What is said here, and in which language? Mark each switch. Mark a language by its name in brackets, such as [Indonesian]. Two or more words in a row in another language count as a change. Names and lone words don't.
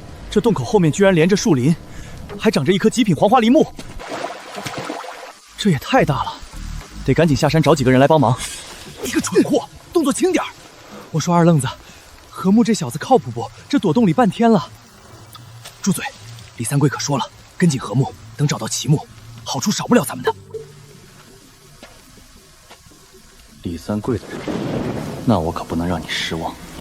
[Chinese] 這洞口後面居然連着樹林，還長着一棵極品黄花梨木，這也太大了，得趕緊下山找几個人來幫忙。你个蠢货，动作轻点儿！我说二愣子，和睦这小子靠谱不？这躲洞里半天了。住嘴！李三桂可说了，跟紧和睦，等找到齐木，好处少不了咱们的。李三桂的人，那我可不能让你失望。